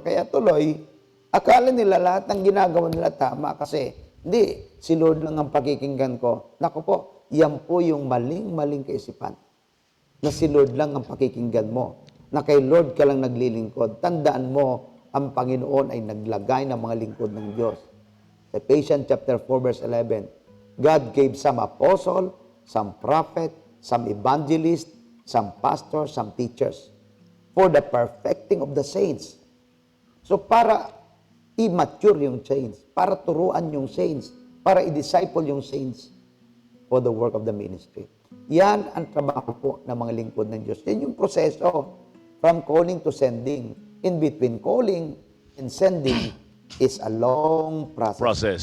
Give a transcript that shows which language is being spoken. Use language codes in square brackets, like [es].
[tl] Kaya tuloy, akala nila lahat ng ginagawa nila tama kasi hindi, si Lord lang ang pakikinggan ko. Naku po, yan po yung maling-maling kaisipan. Na si Lord lang ang pakikinggan mo. Na kay Lord ka lang naglilingkod. Tandaan mo, ang Panginoon ay naglagay ng mga lingkod ng Diyos. [en] Ephesians chapter 4 verse 11, God gave some apostle, some prophet, some evangelist, some pastor, some teachers for the perfecting of the saints. [tl] So para i-mature yung saints, para turuan yung saints, para i-disciple yung saints [en] for the work of the ministry. [tl] Yan ang trabaho po ng mga lingkod ng Diyos. Yan yung proseso [en] from calling to sending. In between calling and sending is a long process.